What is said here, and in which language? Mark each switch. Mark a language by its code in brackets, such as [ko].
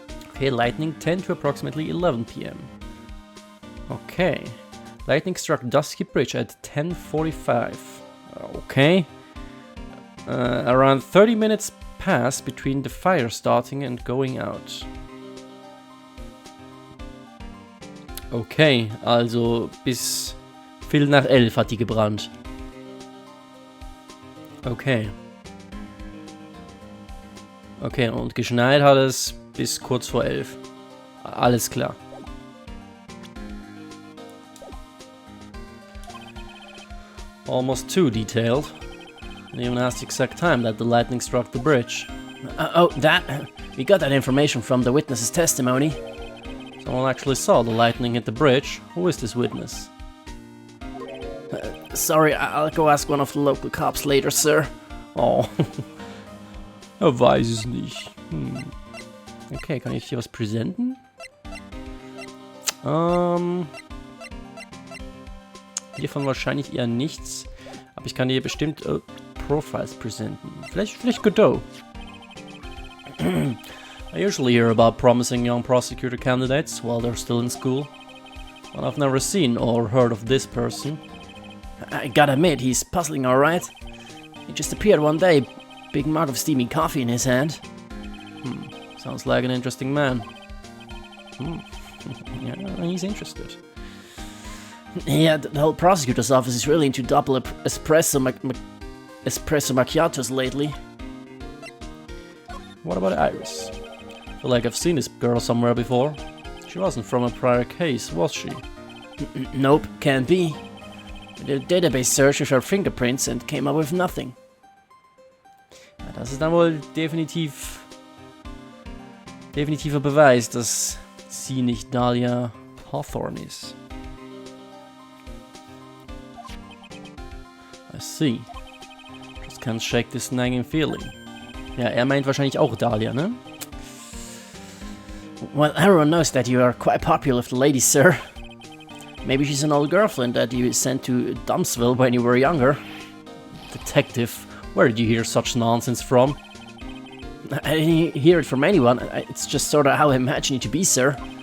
[en] Okay, lightning 10 to approximately 11 p.m. Okay. Lightning struck Dusky Bridge at 10:45. Okay. Around 30 minutes pass between the fire starting and going out. [de] Okay, also bis Viertel nach 11 hat die gebrannt. Okay. Okay, und geschneit hat es bis kurz vor 11. Alles klar. [en] Almost too detailed. And even asked the exact time that the lightning struck the bridge. Oh, that? We got that information from the witness's testimony. Someone actually saw the lightning hit the bridge. Who is this witness? Sorry, I'll go ask one of the local cops later, sir. [de] Oh. Weiß es nicht. Okay, kann ich hier was präsenten? Hiervon wahrscheinlich eher nichts. Aber ich kann hier bestimmt Profiles präsenten. Vielleicht Godot. [en] I usually hear about promising young prosecutor candidates while they're still in school. But I've never seen or heard of this person. I gotta admit, he's puzzling alright. He just appeared one day, big mug of steaming coffee in his hand. Sounds like an interesting man. Yeah, he's interested. Yeah, the whole prosecutor's office is really into double espresso macchiatos lately. What about Iris? I feel like I've seen this girl somewhere before. She wasn't from a prior case, was she? Nope, can't be. We did a database search with her fingerprints and came up with nothing. [de] Ja, das ist dann wohl definitiver Beweis, dass sie nicht Dahlia Hawthorne ist. [en] I see. Just can't shake this nagging feeling. [de] Ja, meint wahrscheinlich auch Dahlia, ne? [en] Well, everyone knows that you are quite popular with the ladies, sir. Maybe she's an old girlfriend that you sent to Dumpsville when you were younger. Detective, where did you hear such nonsense from? I didn't hear it from anyone. It's just sort of how I imagine you to be, sir.